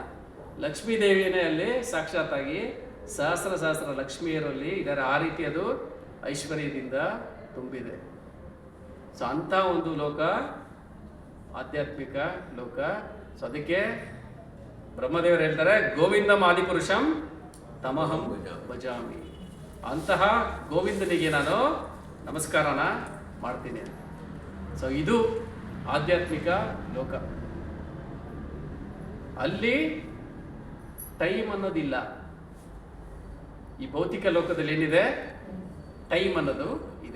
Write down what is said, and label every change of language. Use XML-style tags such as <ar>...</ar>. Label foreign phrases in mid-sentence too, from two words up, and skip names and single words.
<kn>ಲಕ್ಷ್ಮೀ ದೇವಿಯೇ ಅಲ್ಲಿ ಸಾಕ್ಷಾತ್ತಾಗಿ ಸಹಸ್ರ ಲಕ್ಷ್ಮಿಯರಲ್ಲಿ ಇದ್ದಾರೆ. ಆ ರೀತಿ ಅದು ಐಶ್ವರ್ಯದಿಂದ ತುಂಬಿದೆ. ಸೊ ಅಂಥ ಒಂದು ಲೋಕ ಆಧ್ಯಾತ್ಮಿಕ ಲೋಕ. ಸೊ ಅದಕ್ಕೆ ಬ್ರಹ್ಮದೇವರು ಹೇಳ್ತಾರೆ,</kn> <sa>ಗೋವಿಂದಂ ಆದಿಪುರುಷಂ ತಮಹಂ ಭಜಾಮಿ.</sa> <kn>ಅಂತಹ ಗೋವಿಂದನಿಗೆ ನಾನು ನಮಸ್ಕಾರನ ಮಾಡ್ತೀನಿ. ಸೊ ಇದು ಆಧ್ಯಾತ್ಮಿಕ ಲೋಕ. ಅಲ್ಲಿ ಟೈಮ್ ಅನ್ನೋದಿಲ್ಲ. ಈ ಭೌತಿಕ ಲೋಕದಲ್ಲಿ ಏನಿದೆ? ಟೈಮ್ ಅನ್ನೋದು ಇದೆ.</kn>